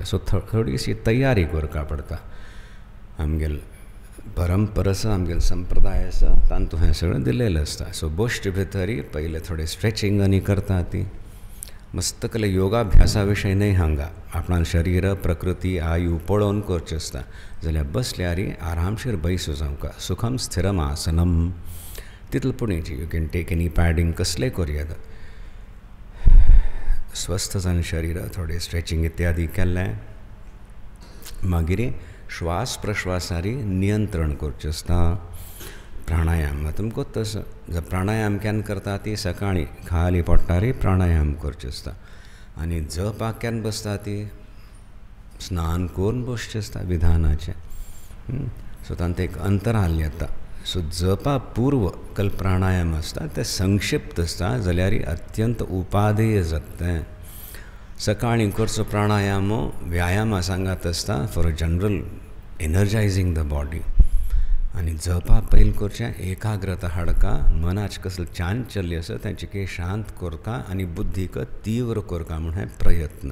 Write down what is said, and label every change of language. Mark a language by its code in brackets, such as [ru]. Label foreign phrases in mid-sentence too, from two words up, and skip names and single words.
[kok] सो थोडीशी तयारी करपा पडटा. आमगेल परंपरा आसा, आमगेल संप्रदाय आसा, तांतूं हें सगळें दिलेलें आसता. सो बश्ट भितर पयलें थोडें स्ट्रेचिंग आनी करता ती. मस्त कसले योगाभ्यासा विशय न्हय हांगा. आपणान शरीर प्रकृती आयु पळोवन करचें आसता. जाल्यार बसल्यार आरामशीर बैसू जावंका. [sa] सुखम स्थिरम आसनम [kok] तितले पुणेची. [en] You can take any padding [kok] कसलेंय करूं येता. स्वस्थ जावन शरीर थोडें स्ट्रेचिंग इत्यादी केल्लें मागीर श्वास प्रश्वासारी नियंत्रण करचें आसता. प्राणायाम तुमकां तसो जर प्राणायाम केन्ना करता ती सकाळीं खाली पोट्टार प्राणायाम करचें आसता. आनी जपाक केन्ना बसता ती स्नान करून बसचें आसता विधानाचें. सो तांत एक अंतराल येता. सो जपा पूर्व कल प्राणायाम आसता ते संक्षिप्त आसता जाल्यार अत्यंत उपादेय जाता. सकाळीं करचो प्राणायाम व्यायामा सांगात आसता [en] for general energizing the body. [kok] आनी जपा पयलीं करचें एकाग्रता हाडका. मनाचें कसलें चांचल्य आसा तांचें शांत करता आनी बुद्धीक तीव्र करता म्हूण हें प्रयत्न.